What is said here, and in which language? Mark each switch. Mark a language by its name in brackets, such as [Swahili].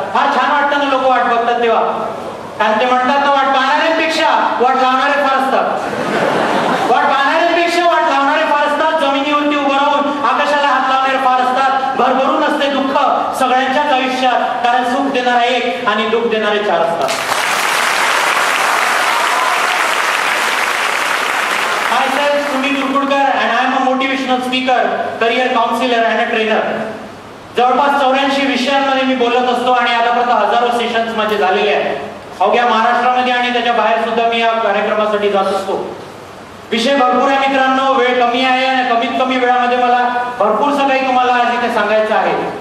[Marathi] फार छान वाटतं ना लोक वाट बघतात तेव्हा. कारण ते म्हणतात ना, वाट पाहणाऱ्यांपेक्षा वाट लावणारे फार असतात. वाट पाहणाऱ्यांपेक्षा वाट लावणारे फार असतात. जमिनीवरती उभं राहून आकाशाला हात लावणारे फार असतात. भरभरून असते दुःख सगळ्यांच्याच आयुष्यात, कारण सुख देणारा एक आणि दुःख देणारे चार असतात. [English] Myself, Sumit Urkudkar, and I am a motivational speaker, career counselor and a trainer. [Marathi] जवळपास 84 विषयांमध्ये मी बोलत असतो आणि आतापर्यंत हजारो सेशन्स माझे झालेले आहेत. अवघ्या महाराष्ट्रामध्ये आणि त्याच्या बाहेर सुद्धा मी या कार्यक्रमासाठी जात असतो. विषय भरपूर आहे मित्रांनो, वेळ कमी आहे आणि कमीत कमी वेळामध्ये मला भरपूरसं काही तुम्हाला आज इथे सांगायचं आहे.